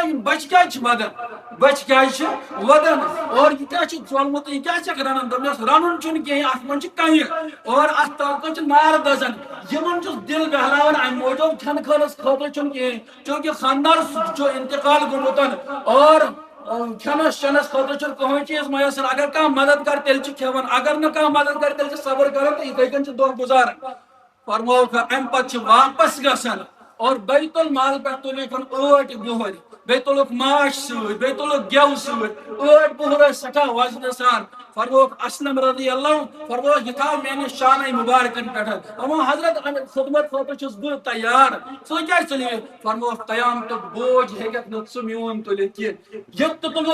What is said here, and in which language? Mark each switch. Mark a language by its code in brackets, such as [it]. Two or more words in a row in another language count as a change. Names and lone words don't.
[ks] یِم بچہِ کیٛازِ چھِ ودان بچہِ کیٛازِ چھِ ودان اور یہِ کیٛاہ چھُ ژولمُت یہِ کیٛاہ چھکھ رنان دوٚپمس رنُن چھُنہٕ کینٛہہ اتھ منٛز چھِ کنہِ اور اتھ تلہٕ چھِ نار دزان یِمن چھُس دل بہلاوان امہِ موٗجوٗب کھٮ۪نہٕ خٲطرٕ خٲطرٕ چھُنہٕ کینٛہہ چوٗنکہِ خانٛدار چھُ انتقال گوٚمُت اور کھٮ۪نس چٮ۪نس خٲطرٕ چھُنہٕ کٕہۭنۍ چیٖز میسر اگر کانٛہہ مدد کرِ تیٚلہِ چھِ کھٮ۪وان اگر نہٕ کانٛہہ مدد کرِ تیٚلہِ چھِ صبر کران تہٕ یِتھٕے کٔنۍ چھِ دۄہ گُزاران فرمووُکھ امہِ پتہٕ چھِ واپس گژھان اور بیت المال پٮ۪ٹھ تُلِکھ 8 بۄہرۍ بیٚیہِ تُلُکھ ماچھ سۭتۍ بیٚیہِ تُلُکھ گٮ۪و سۭتۍ 8 بۄہر ٲسۍ سٮ۪ٹھاہ وزنہٕ سان فرمووُکھ اسلم [ar] رضی اللہ [ks] فرمووُکھ یہِ تھاو میٲنِس شانٕے مُبارکن پٮ۪ٹھ فرموو حضرت امہِ خدمت خٲطرٕ چھُس بہٕ تیار ژٕ کیٛازِ تُلہِ فرمووُکھ قیامتُک بوج ہیٚککھ نہٕ ژٕ میون تُلِتھ کینٛہہ یہِ تہِ تُل